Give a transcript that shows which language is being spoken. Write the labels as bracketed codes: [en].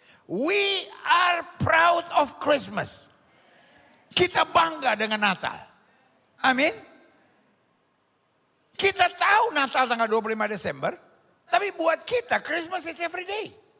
[en] We are proud of Christmas. [id] Kita bangga dengan Natal. Amin. Kita tahu Natal tanggal 25 Desember. Tapi buat kita [en] Christmas is every day.